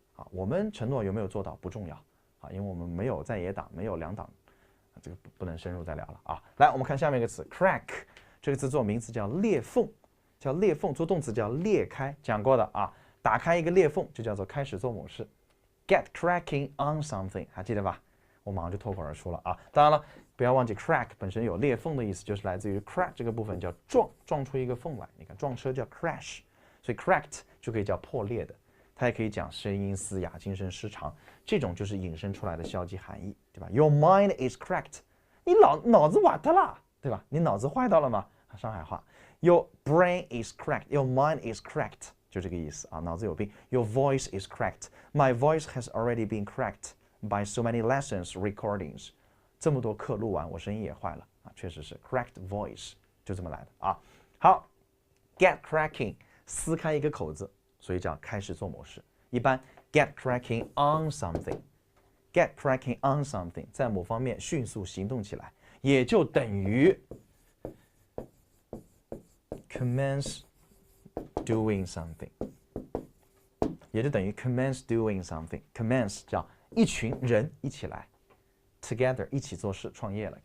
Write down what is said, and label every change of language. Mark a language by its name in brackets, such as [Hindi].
[Chinese] 我们承诺有没有做到不重要因为我们没有在野党，没有两党，这个不能深入再聊了啊。来，我们看下面一个词 crack， 这个词做名词叫裂缝，做动词叫裂开，讲过的啊。打开一个裂缝就叫做开始做某事。 [English] Get cracking on something， [Chinese] 还记得吧？我马上就脱口而出了啊。当然了，不要忘记 crack 本身有裂缝的意思，就是来自于 crack 这个部分叫撞出一个缝来。你看撞车叫 crash， 所以 cracked 就可以叫破裂的。它也可以讲声音嘶哑、精神失常，这种就是引申出来的消极含义，对吧 ？ [English] Your mind is cracked， [Chinese] 你脑子瓦特了，对吧？你脑子坏到了吗？上海话 ， [English] Your brain is cracked， Your mind is cracked， [Chinese] 就这个意思啊，脑子有病。 [English] Your voice is cracked，My voice has already been cracked by so many lessons recordings， [Chinese] 这么多课录完，我声音也坏了啊，确实是 [English] cracked voice， [Chinese] 就这么来的啊。好 ，get cracking， 撕开一个口子。所以叫开始做某事，一般 get cracking on something，get cracking on something， 在某方面迅速行动起来，也就等于 commence doing something， 也就等于 commence doing something。commence 叫一群人一起来 ，together 一起做事，创业了。